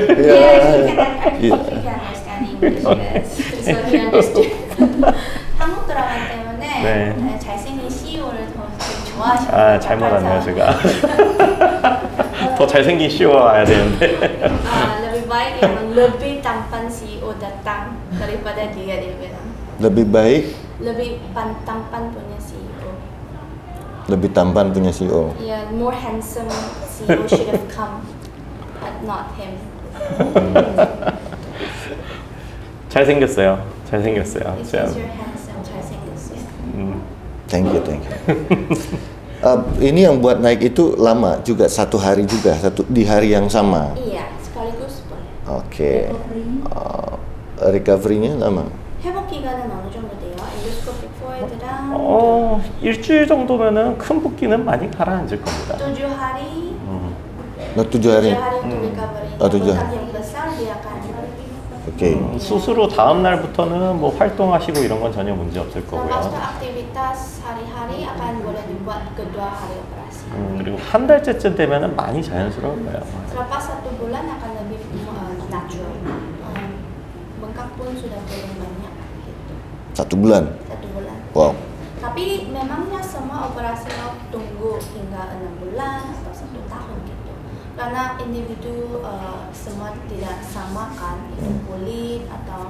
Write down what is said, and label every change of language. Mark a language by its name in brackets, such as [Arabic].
[English] Yeah, you can understand English. Yes. So he understood. [Korean] 한국 드라마 때문에 네. 잘생긴 CEO를 더 좋아하시는 잘못 왔네요 제가. 더 잘생긴 CEO 와야 되는데. [Indonesian] lebih baik yang lebih tampan CEO datang daripada dia bilang. Lebih baik. Lebih tampan punya CEO. Lebih tampan punya CEO. [English] Yeah, more handsome CEO should have come, but not him. [Korean] 잘생겼어요. [English] It says you're handsome, [Korean] 잘생겼어요. [English] Thank you. [Indonesian] Ini yang buat naik itu lama juga, 1 hari juga, di hari yang sama. Iya, sekaligus boleh. Oke. Recovery-nya lama. [Korean] 회복 기간은 어느 정도 돼요? 엔도스코피 포에드랑 일주일 정도면은 큰 붓기는 많이 가라앉을 겁니다. [Indonesian] 7 hari. 7 hari. 7 hari untuk recovery. Oh, 7 Bengkak hari. yang besar dia akan. Oke. [Korean] 수술 후 다음 날부터는 뭐 활동하시고 이런 건 전혀 문제 없을 [Indonesian] Lepas itu [Korean] 거고요. [Indonesian] aktivitas hari-hari akan boleh dibuat kedua hari operasi. [Korean] 그리고 한 달째쯤 되면은 많이 자연스러울 거예요. [Indonesian] Selepas 1 bulan akan lebih natural. Bengkak pun sudah belum banyak gitu. 1 bulan. 1 bulan. Wow. Tapi memangnya semua operasi mau tunggu hingga 6 bulan atau 1 tahun gitu. Karena individu semua tidak sama kan, itu kulit atau